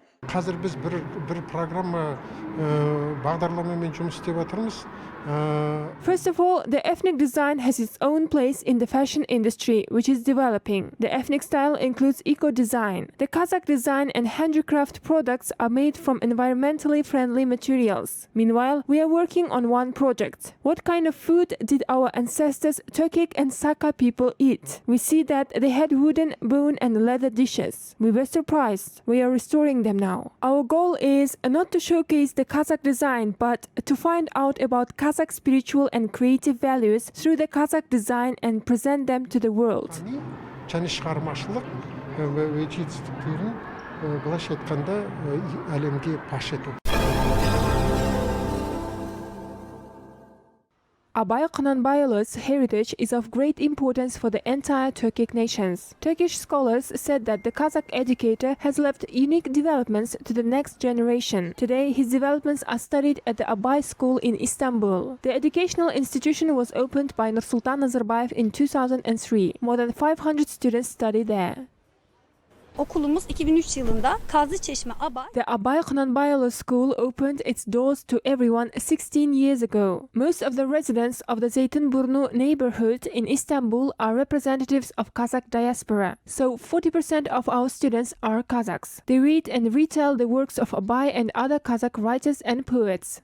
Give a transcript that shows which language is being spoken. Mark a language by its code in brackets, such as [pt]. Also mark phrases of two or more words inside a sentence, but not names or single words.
[kk] қазір біз бір программа бағдарламамен жұмыс істеп жатырмыз. [en] First of all, the ethnic design has its own place in the fashion industry, which is developing. The ethnic style includes eco-design. The Kazakh design and handicraft products are made from environmentally friendly materials. Meanwhile, we are working on one project. What kind of food did our ancestors Turkic and Saka people eat? We see that they had wooden, bone and leather dishes. We were surprised. We are restoring them now. Our goal is not to showcase the Kazakh design, but to find out about Kazakh spiritual and creative values through the Kazakh design and present them to the world. [kk] және шығармашылық жетістіктерін былайша айтқанда әлемге паш ету. [en] Abai Qananbayulu's heritage is of great importance for the entire Turkic nations. Turkish scholars said that the Kazakh educator has left unique developments to the next generation. Today, his developments are studied at the Abai school in Istanbul. The educational institution was opened by Nursultan Nazarbayev in 2003. More than 500 students study there. [tr] Okulumuz 2003 yılında Kazlıçeşme Abai. [en] The Abai Qananbayulu School opened its doors to everyone 16 years ago. Most of the residents of the Zeytinburnu neighborhood in Istanbul are representatives of Kazakh diaspora. So 40% of our students are Kazakhs. They read and retell the works of Abai and other Kazakh writers and poets.